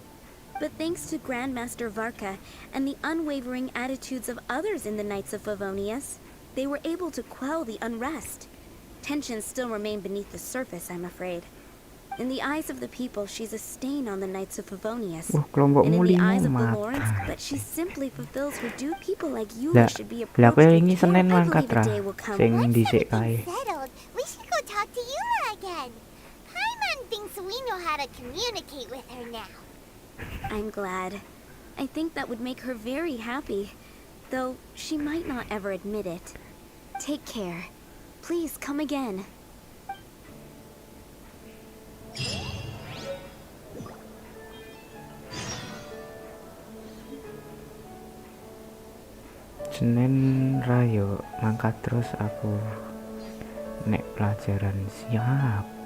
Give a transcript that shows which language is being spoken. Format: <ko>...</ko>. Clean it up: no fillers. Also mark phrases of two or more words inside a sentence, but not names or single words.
<en>But thanks to Grandmaster Varka and the unwavering attitudes of others in the Knights of Favonius, they were able to quell the unrest. Tensions still remain beneath the surface, I'm afraid. In the eyes of the people, she's a stain on the Knights of Favonius. And in the eyes of the Lawrence, but she simply fulfills her due. People like Eula should be approached with care. I believe a day will come.</en> <jv>Sing dhisik kae.</jv> <en>Settled. We should go talk to Eula again. Paimon thinks we know how to communicate with her now. I'm glad. I think that would make her very happy, though she might not ever admit it. Take care. Please come again.</en> <jv>Senin Rayo mangkat terus aku nek pelajaran siap.</jv>